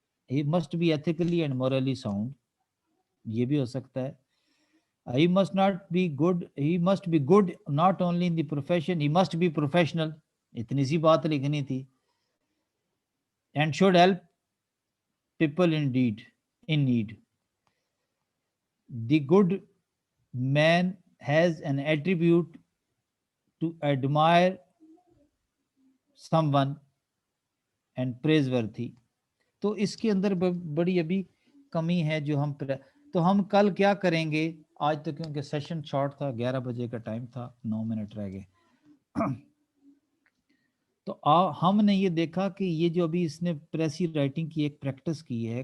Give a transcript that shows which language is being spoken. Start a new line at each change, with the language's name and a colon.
English: He must be ethically and morally sound, یہ بھی ہو سکتا ہے. He must not be good, he must be good not only in the profession, he must be professional.
Urdu: اتنی سی بات لکھنی تھی.
English: And should help people in need. The good man has an attribute to admire someone and praiseworthy.
Urdu: تو اس کے اندر بڑی ابھی کمی ہے جو ہم تو ہم کل کیا کریں گے. آج تو کیونکہ سیشن شارٹ تھا، 11 بجے کا ٹائم تھا، 9 منٹ رہ گئے. تو ہم نے یہ دیکھا کہ یہ جو ابھی اس نے پریسی رائٹنگ کی ایک پریکٹس کی ہے.